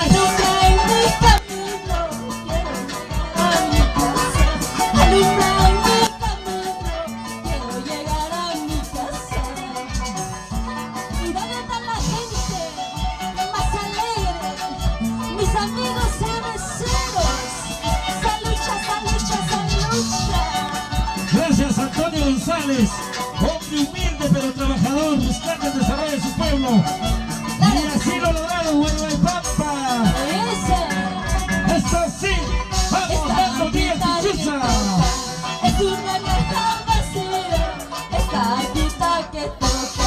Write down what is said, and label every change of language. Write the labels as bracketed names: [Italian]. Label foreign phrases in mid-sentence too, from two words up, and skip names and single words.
[Spanish] Alumbra en mi camino, quiero llegar a mi casa. Alumbra en mi camino, quiero llegar a mi casa. ¿Y dónde está la gente más alegre? Mis amigos cerveceros. Salucha, salucha, salucha. Gracias, Antonio González. Hombre humilde pero trabajador, buscando el desarrollo de su pueblo. Y así lo lograron, Guayuaypampa. Ese. Esto sí. Vamos, Osvaldo Díaz Pichuza. Es una caja vacía, esta guita que toca.